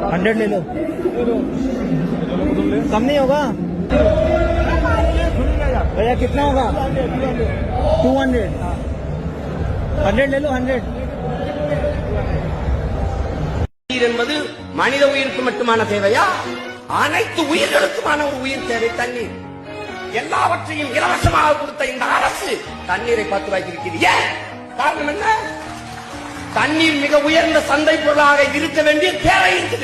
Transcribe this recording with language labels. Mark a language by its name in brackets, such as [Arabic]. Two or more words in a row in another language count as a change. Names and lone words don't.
[Hindi] 100 ले लो, कम नहीं होगा भैया? कितना होगा? 200, 100 ले लो, 100. [Tamil] என்பது மனித உயிருக்கு மட்டுமான தேவையா? அனைத்து உயிர்களுக்குமான ஒரு உயிர் தேவை தண்ணீர். எல்லாவற்றையும் இலவசமாக கொடுத்த இந்த அரசு தண்ணீரை 10 ரூபாய்க்கு விற்கிறது. ஏன்? காரணம் என்ன? தண்ணீர் மிக உயர்ந்த சந்தை பொருளாக இருக்க வேண்டிய தேவை இருக்குது.